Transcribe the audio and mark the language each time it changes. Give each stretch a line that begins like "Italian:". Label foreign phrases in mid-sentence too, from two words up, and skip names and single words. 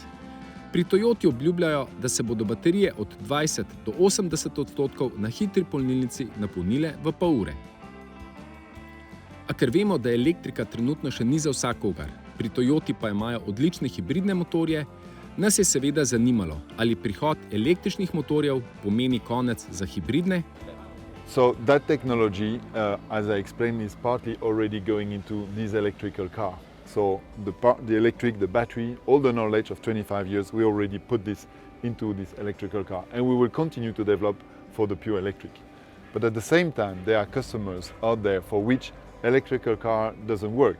Slovenian: Pri Toyoti obljubljajo, da se bodo baterije od 20 do 80% na hitri polnilnici napolnile v pol ure. A ker vemo, da elektrika trenutno še ni za vsakogar, pri Toyoti pa imajo odlične hibridne motorje, nas je seveda zanimalo, ali prihod električnih motorjev pomeni konec za hibridne.
English: So that technology, as I explained, is partly already going into this electrical car. So the electric, the battery, all the knowledge of 25 years, we already put this into this electrical car. And we will continue to develop for the pure electric. But at the same time, there are customers out there for which electrical car doesn't work.